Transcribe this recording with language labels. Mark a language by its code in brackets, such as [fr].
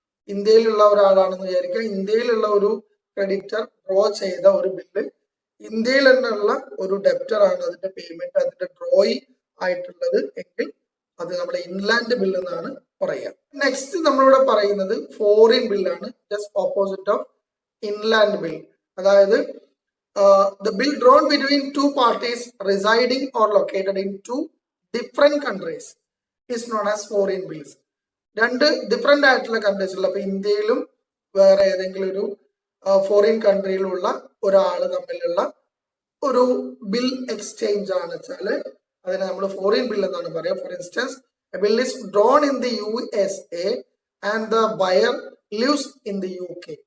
[ml] ഇന്ത്യയിലുള്ള ഒരാളാണെന്ന് വിചാരിക്കുക, ഇന്ത്യയിലുള്ള ഒരു ക്രെഡിറ്റർ ഡ്രോ ചെയ്ത ഒരു ബില്ല് ഇന്ത്യയിൽ നിന്നുള്ള ഒരു ഡെപ്റ്റർ ആണ് അതിന്റെ പേയ്മെന്റ്, അതിന്റെ ഡ്രോയിങ് ആയിട്ടുള്ളത് എങ്കിൽ അത് നമ്മുടെ ഇൻലാൻഡ് ബിൽ എന്നാണ് പറയുക. നെക്സ്റ്റ് നമ്മളിവിടെ പറയുന്നത് ഫോറിൻ ബില്ലാണ്, just opposite of inland bill. [en] അതായത് the bill drawn between two parties residing or located in two different countries is known as foreign bills. [ml] രണ്ട് ഡിഫറെന്റ് ആയിട്ടുള്ള കൺട്രീസിലുള്ള, അപ്പൊ ഇന്ത്യയിലും വേറെ ഏതെങ്കിലും ഒരു ഫോറിൻ കൺട്രിയിലുള്ള ഒരാൾ തമ്മിലുള്ള ഒരു ബിൽ എക്സ്ചേഞ്ച് ആണ് വെച്ചാല് അതിനെ നമ്മൾ ഫോറിൻ ബിൽ എന്നാണ് പറയുക. [en] For instance, a bill is drawn in the USA and the buyer lives in the UK.